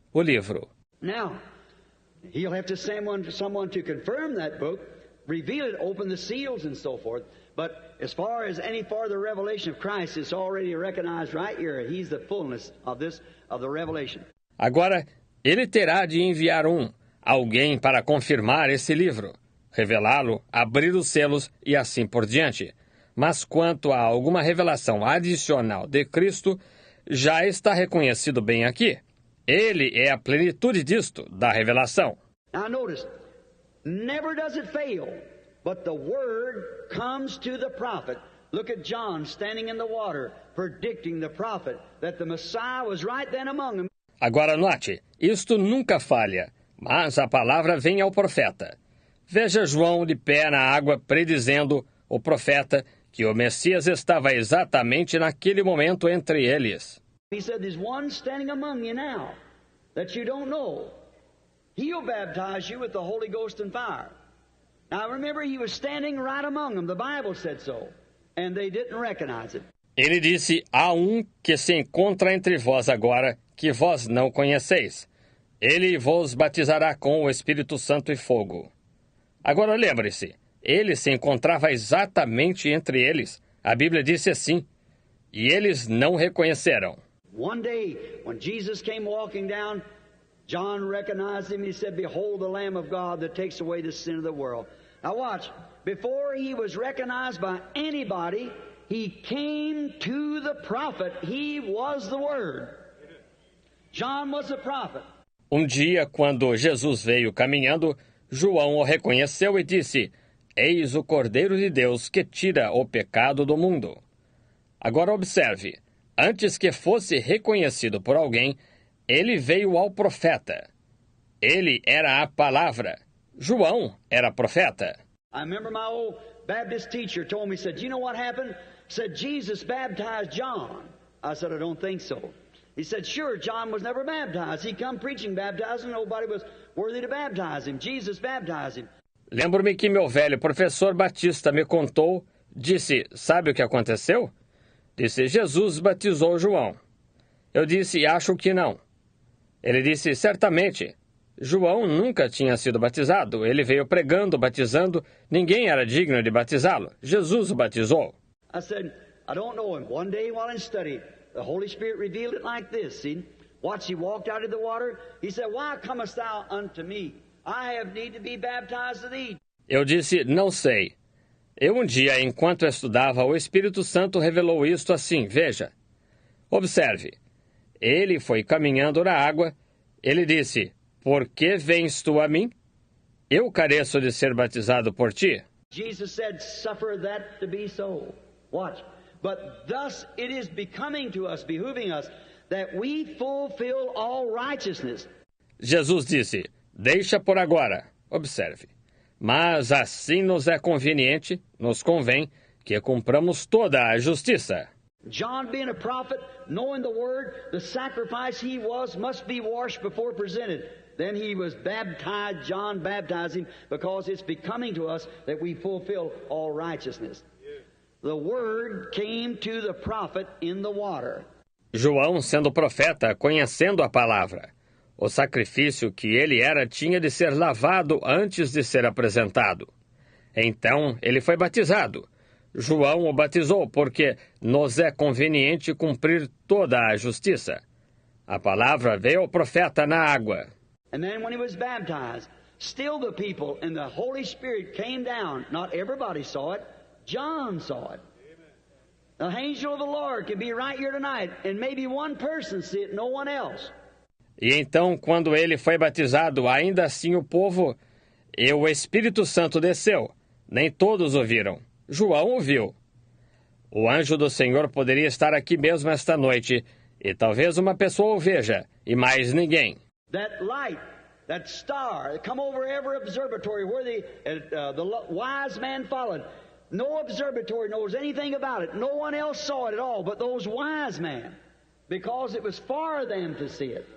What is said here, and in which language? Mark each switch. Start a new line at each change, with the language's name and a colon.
Portuguese: O livro.
English: Now, he'll have to send someone to confirm that book, reveal it, open the seals and so forth. But as far as any farther revelation of Christ, it's already recognized right here. He's the fullness of the revelation.
Portuguese: Agora, ele terá de enviar alguém para confirmar esse livro, revelá-lo, abrir os selos e assim por diante. Mas quanto a alguma revelação adicional de Cristo, já está reconhecido bem aqui. Ele é a plenitude disto, da revelação.
English: Now notice, never does it fail, but the word comes to the prophet. Look at John standing in the water, predicting the prophet that the Messiah was right then among them.
Portuguese: Agora note, isto nunca falha, mas a palavra vem ao profeta. Veja João de pé na água predizendo o profeta que o Messias estava exatamente naquele momento entre eles.
English: He said, there's one standing among you now that you don't know. He'll baptize you with the Holy Ghost and fire. Now remember, he was standing right among them. The Bible said so. And they didn't recognize it.
Portuguese: Ele disse, há um que se encontra entre vós agora, que vós não conheceis. Ele vos batizará com o Espírito Santo e fogo. Agora lembre-se, ele se encontrava exatamente entre eles. A Bíblia disse assim, e eles não reconheceram.
English: One day, when Jesus came walking down, John recognized him. He said, behold the Lamb of God that takes away the sin of the world. Now watch, before he was recognized by anybody, he came to the prophet. He was the Word. John was a prophet.
Portuguese: Dia, quando Jesus veio caminhando, João o reconheceu e disse, eis o Cordeiro de Deus que tira o pecado do mundo. Agora observe, antes que fosse reconhecido por alguém, ele veio ao profeta. Ele era a palavra. João era profeta.
English: I remember my old Baptist teacher told me, said, you know what happened? Said, Jesus baptized John. I said, I don't think so. He said, sure, John was never baptized. He come preaching baptizing, nobody was worthy to baptize him. Jesus baptized him.
Portuguese: Lembro-me que meu velho professor Batista me contou, disse, sabe o que aconteceu? Disse, Jesus batizou João. Eu disse, acho que não. Ele disse, certamente. João nunca tinha sido batizado. Ele veio pregando, batizando. Ninguém era digno de batizá-lo. Jesus o batizou.
English: I said, I don't know him. One day while in study, the Holy Spirit revealed it like this. See? Watch, he walked out of the water. He said, why comest thou unto me? I have need to be baptized of thee.
Portuguese: Eu disse, não sei. Dia, enquanto estudava, o Espírito Santo revelou isto assim, veja. Observe. Ele foi caminhando na água. Ele disse, por que vens tu a mim? Eu careço de ser batizado por ti.
English: Jesus said, suffer that to be so. Watch. But thus it is becoming to us, behooving us, that we fulfill all righteousness.
Portuguese: Jesus disse, deixa por agora. Observe. Mas assim nos é conveniente, nos convém, que cumpramos toda a justiça.
English: John being a prophet, knowing the word, the sacrifice he was must be washed before presented. Then he was baptized, John baptized him, because it's becoming to us that we fulfill all righteousness. The word came to the prophet in the water.
Portuguese: João, sendo profeta, conhecendo a palavra. O sacrifício que ele era tinha de ser lavado antes de ser apresentado. Então, ele foi batizado. João o batizou porque nos é conveniente cumprir toda a justiça. A palavra veio ao profeta na água.
English: And then when he was baptized, still the people and the Holy Spirit came down. Not everybody saw it. John saw it. The angel of the Lord could be right here tonight, and maybe one person see it, no one else.
Portuguese: E então, quando ele foi batizado, ainda assim o povo e o Espírito Santo desceu. Nem todos o viram. João o viu. O anjo do Senhor poderia estar aqui mesmo esta noite, e talvez uma pessoa o veja, e mais ninguém.
English: That light, that star, that come over every observatory where the wise man followed. No observatory knows anything about it. No one else saw it at all but those wise men, because it was for them to see it.